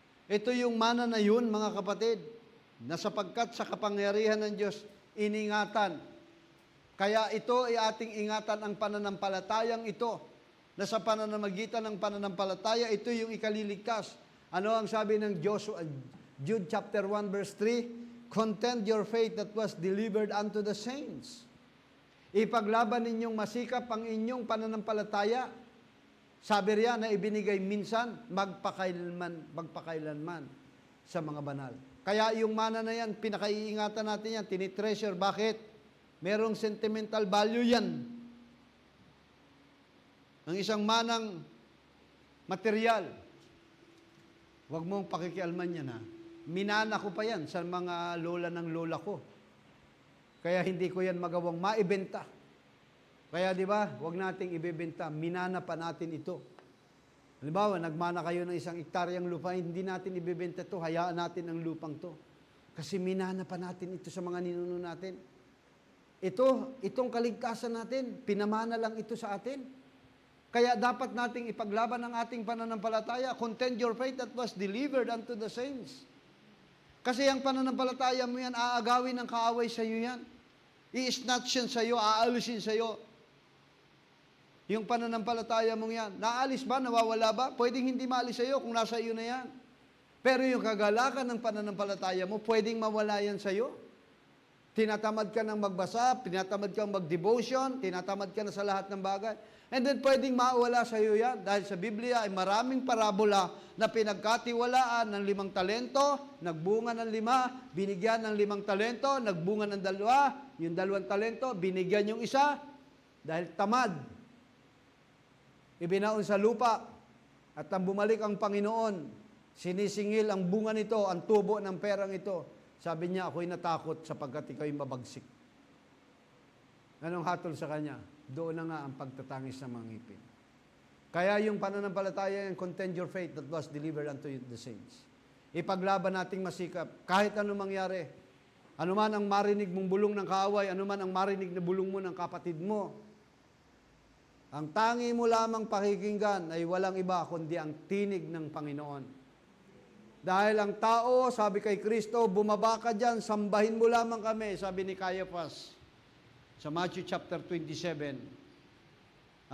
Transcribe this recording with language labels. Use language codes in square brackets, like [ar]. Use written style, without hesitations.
[tl] Ito yung mana na yun, mga kapatid, na sapagkat sa kapangyarihan ng Diyos, iningatan. Kaya ito ay ating ingatan ang pananampalatayang ito, na sa pananamagitan ng pananampalataya, ito yung ikaliligtas. Ano ang sabi ng Jude chapter 1 verse 3? [en] Contend your faith that was delivered unto the saints. [tl] Ipaglaban ninyong masikap ang inyong pananampalataya. Sabi riyan na ibinigay minsan, magpakailanman sa mga banal. Kaya yung mana na yan, pinakaiingatan natin yan, tinitreasure. Bakit? Merong sentimental value yan. Ang isang manang material, huwag mong pakikialman yan, ha. Minana ko pa yan sa mga lola ng lola ko. Kaya hindi ko yan magawang maibenta. Kaya di ba, huwag nating ibebenta, minana pa natin ito. Halimbawa, nagmana kayo ng isang hektaryang lupa, hindi natin ibebenta ito, hayaan natin ang lupang to. Kasi minana pa natin ito sa mga ninuno natin. Itong kaligtasan natin, pinamana lang ito sa atin. Kaya dapat nating ipaglaban ang ating pananampalataya. [en] Contend your faith that was delivered unto the saints. [tl] Kasi ang pananampalataya mo yan, aagawin ng kaaway sa iyo yan. I-snatch yan sa iyo, aalisin sa iyo. Yung pananampalataya mong yan, naalis ba, nawawala ba? Pwedeng hindi maalis sa iyo kung nasa iyo na yan. Pero yung kagalakan ng pananampalataya mo, pwedeng mawala yan sa iyo. tinatamad ka ng magbasa, tinatamad ka mag-devotion, tinatamad ka na sa lahat ng bagay. And then pwedeng mawala sa iyo yan. Dahil sa Biblia ay maraming parabola na pinagkatiwalaan ng 5 talento, nagbunga ng 5, binigyan ng 5 talento, nagbunga ng 2, yung 2 talento, binigyan yung isa, dahil tamad. Ibinaon sa lupa, at nang bumalik ang Panginoon, sinisingil ang bunga nito, ang tubo ng perang ito. Sabi niya, ako'y natakot sapagkat ikaw'y mabagsik. Anong hatol sa kanya? Doon na nga ang pagtatangis ng mga ngipin. Kaya yung pananampalataya, yung [en] contend your faith that was delivered unto the saints. [tl] Ipaglaban nating masikap, kahit anong mangyari. Ano man ang marinig mong bulong ng kaaway, ano man ang marinig na bulong mo ng kapatid mo, ang tangi mo lamang pakikinggan ay walang iba kundi ang tinig ng Panginoon. Dahil ang tao, sabi kay Kristo, bumaba ka dyan, sambahin mo lamang kami, sabi ni Caiaphas sa Matthew chapter 27.